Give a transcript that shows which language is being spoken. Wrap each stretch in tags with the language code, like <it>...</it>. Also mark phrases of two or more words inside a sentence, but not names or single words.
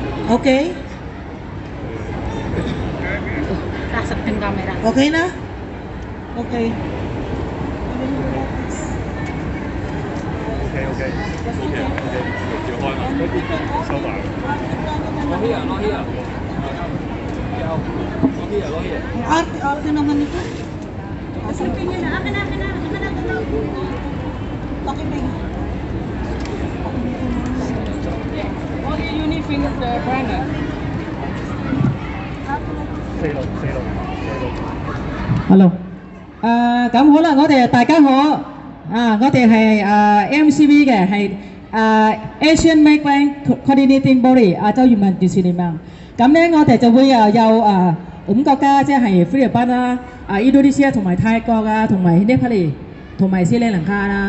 <en>Okay?</en> <tl>Nasa ng camera. Okay na?</tl> <en>Okay. OK OK OK OK，</en> <yue>照開嘛，收埋。攞 here 攞 here，攞 here。</yue> <tl>Ang arte-arte naman ito. Sabi niya na, akin na. Bakit may...</tl> <en>Only Unifil is the brand. Hello，</en> <yue>咁好啦，我哋大家好，我哋係MCV 嘅，係</yue> <en>Asian Migrant Coordinating Body</en> <yue>亞洲移民電視聯盟。咁咧，我哋就會有5個國家，即係菲律賓啦、印度尼西亞同埋泰國啊，同埋呢批同埋斯里蘭卡啦。</yue>